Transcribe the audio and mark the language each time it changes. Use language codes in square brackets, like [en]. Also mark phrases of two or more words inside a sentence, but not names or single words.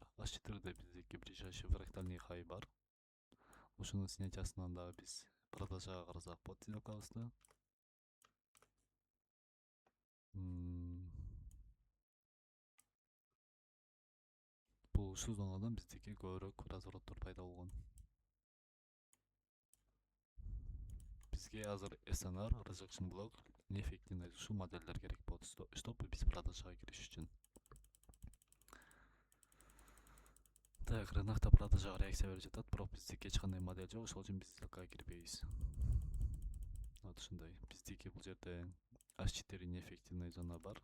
[ky] H4де биздики [ru] ближайший фрактальный [ky] хай бар. Ушунун снятиясынан дагы биз продажага карасак болот сделкабызды. Бул ушул зонадан биздики көбүрөөк развороттор пайда болгон. Бизге азыр SNR, [en] rejection block, [ky] неэффективный ушул модельдер керек болот, чтобы биз продажага кириш үчүн. Так, рынокто продажага реакция берип жатат, бирок биздики эч кандай модель жок, ошол үчүн биз сделкага кирбейбиз. Вот ушундай. Биздики бул жерде H4 неэффективный зона бар.